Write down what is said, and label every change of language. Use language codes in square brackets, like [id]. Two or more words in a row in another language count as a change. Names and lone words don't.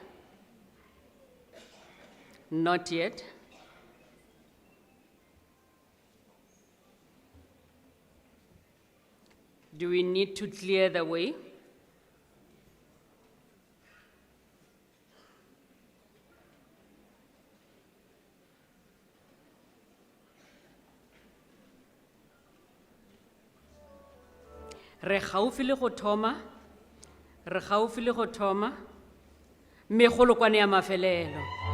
[en] Not yet. Do we need to clear the way? [nso] Re gaufi le go thoma, megolokwane ya mafelelo.